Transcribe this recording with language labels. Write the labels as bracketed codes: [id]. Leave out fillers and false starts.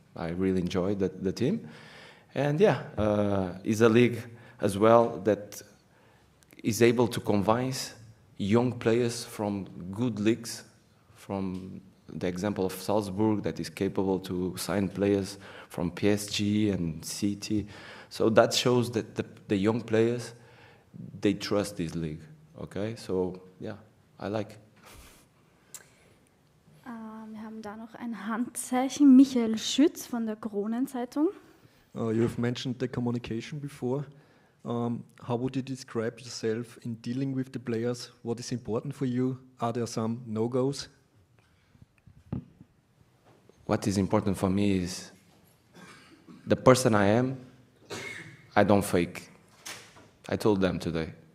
[en] I really enjoyed the team. And yeah, it's a league as well that is able to convince young players from good leagues, from the example of Salzburg that is capable to sign players from PSG and City. So that shows that the young players, they trust this league. Okay, so yeah, I like. [de] Wir haben da noch ein Handzeichen. Michael Schütz von der Kronenzeitung. [en] You've mentioned the communication before. How would you describe yourself in dealing with the players? What is important for you? Are there some no-goes? What is important for me is the person I am, I don't fake. I told them today.